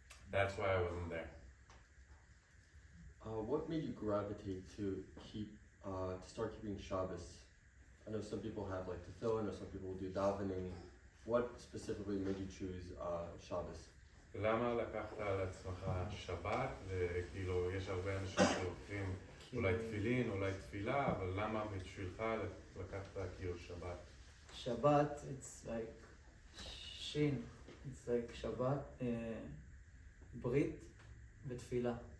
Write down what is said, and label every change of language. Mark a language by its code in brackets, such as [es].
[en] that's why I wasn't there. What made you gravitate to start keeping Shabbos? I know some people have like tefillin, or some people do davening. What specifically made you choose Shabbos? [he] למה לקחת על עצמך שבת, וכאילו יש הרבה אנשים שלוקחים אולי תפילין, אולי תפילה, אבל למה בשבילך לקחת כאילו שבת? [en] Shabbat, it's like Shin, it's like Shabbat, Brit, [he] ותפילה.